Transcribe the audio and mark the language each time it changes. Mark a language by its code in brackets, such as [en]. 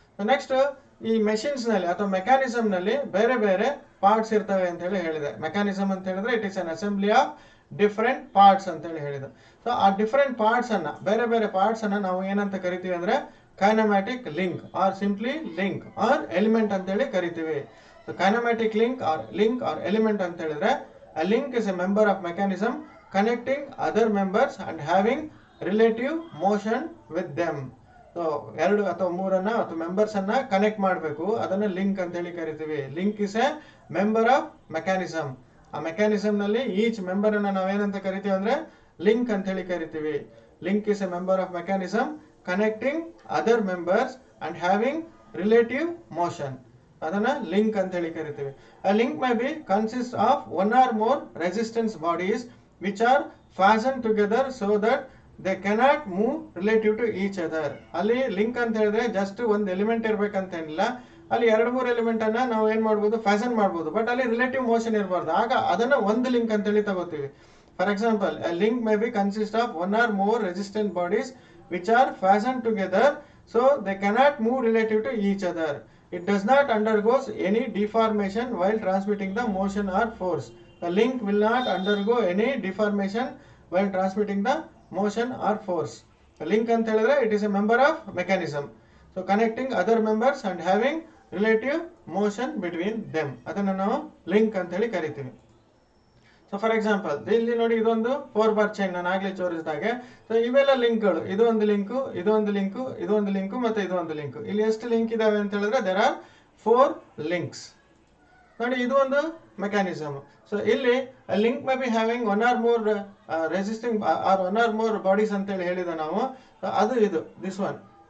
[kn] Next, ಈ machines ನಲ್ಲಿ ಅಥವಾ ಮೆಕ್ಯಾನಿಸಮ್ ನಲ್ಲಿ ಬೇರೆ ಬೇರೆ ಪಾರ್ಟ್ಸ್ ಇರ್ತವೆ ಅಂತ ಹೇಳಿ ಹೇಳಿದೆ. [en] mechanism ಅಂತ ಹೇಳಿದ್ರೆ it is an assembly of different parts [kn] ಅಂತ ಹೇಳಿ ಹೇಳಿದೆ. ಸೊ ಆ ಡಿಫರೆಂಟ್ ಪಾರ್ಟ್ಸ್ ಅನ್ನ, ಬೇರೆ ಬೇರೆ ಪಾರ್ಟ್ಸ್ ಅನ್ನ ನಾವು ಏನಂತ ಕರಿತೀವಿ ಅಂದ್ರೆ [en] kinematic link or simply link or element [kn] ಅಂತ ಹೇಳಿ ಕರಿತೀವಿ. [en] so kinematic link or element [kn] ಅಂತ ಹೇಳಿದ್ರೆ, [en] a link is a member of mechanism connecting other members and having relative motion with them. [kn] So ಎರಡು ಅಥವಾ ಮೂರನ್ನ ಅಥವಾ ಮೆಂಬರ್ಸ್ ಅನ್ನ ಕನೆಕ್ಟ್ ಮಾಡಬೇಕು, ಅದನ್ನ ಲಿಂಕ್ ಅಂತ ಹೇಳಿ ಕರಿತೀವಿ. [en] Link is a member of mechanism. [kn] ಆ ಮೆಕ್ಯಾನಿಸಮ್ ನಲ್ಲಿ ಈಚ್ ಮೆಂಬರ್ ಅನ್ನ ನಾವೇನಂತ ಕರಿತೀವಿ ಅಂದ್ರೆ ಲಿಂಕ್ ಅಂತ ಹೇಳಿ ಕರಿತೀವಿ. [en] Link is a member of mechanism connecting other members and having relative motion. [kn] ಅದನ್ನ ಲಿಂಕ್ ಅಂತ ಹೇಳಿ ಕರಿತೀವಿ. [en] A link may be consist of one or more resistance bodies which are fastened together so that they cannot move relative to each other. [kn] ಅಲ್ಲಿ link ಅಂತ ಹೇಳಿದ್ರೆ just ಒಂದು element ಇರ್ಬೇಕಂತ ಏನಿಲ್ಲ, ಅಲ್ಲಿ ಎರಡು ಮೂರು ಎಲಿಮೆಂಟ್ ಅನ್ನ ನಾವು ಏನ್ ಮಾಡ್ಬೋದು, ಫ್ಯಾಷನ್ ಮಾಡ್ಬೋದು, ಬಟ್ ಅಲ್ಲಿ ರಿಲೇಟಿವ್ ಮೋಷನ್ ಇರಬಾರ್ದು. ಆಗ ಅದನ್ನ ಒಂದು ಲಿಂಕ್ ಅಂತ ಹೇಳಿ ತಗೋತೀವಿ. [en] For example, a link may be consist of one or more resistant bodies which are fastened together so they cannot move relative to each other. It does not undergo any deformation while transmitting the motion or force. The link will not undergo any deformation while transmitting the motion or force. The link ಅಂತ ಹೇಳಿದ್ರೆ it is a member of mechanism. So connecting other members and having relative motion between them. [kn] ಅದನ್ನ ನಾವು link ಅಂತ ಹೇಳಿ ಕರಿತೀವಿ. So for example ಇಲ್ಲಿ ನೋಡಿ ಇದೊಂದು 4 ಬಾರ್ ಚೈನ್ ನಾನು ಆಗ್ಲೇ ತೋರಿಸಿದಾಗೆ. ಸೊ ಇವೆಲ್ಲ ಲಿಂಕ್ಗಳು, ಇದೊಂದು ಲಿಂಕು, ಇದೊಂದು ಲಿಂಕು, ಇದೊಂದು ಲಿಂಕು ಮತ್ತೆ ಇದೊಂದು ಲಿಂಕು. ಇಲ್ಲಿ ಎಷ್ಟು ಲಿಂಕ್ ಇದಾವೆ ಅಂತ ಹೇಳಿದ್ರೆ [en] There are 4 links. [kn] ನೋಡಿ ಇದು ಒಂದು ಮೆಕ್ಯಾನಿಸಮ್. ಸೊ ಇಲ್ಲಿ [en] link may be having 1 or more resisting or 1 or more bodies [kn] ಅಂತ ಹೇಳಿ ಹೇಳಿದ ನಾವು. ಅದು ಇದು ದಿಸ್ ಒನ್.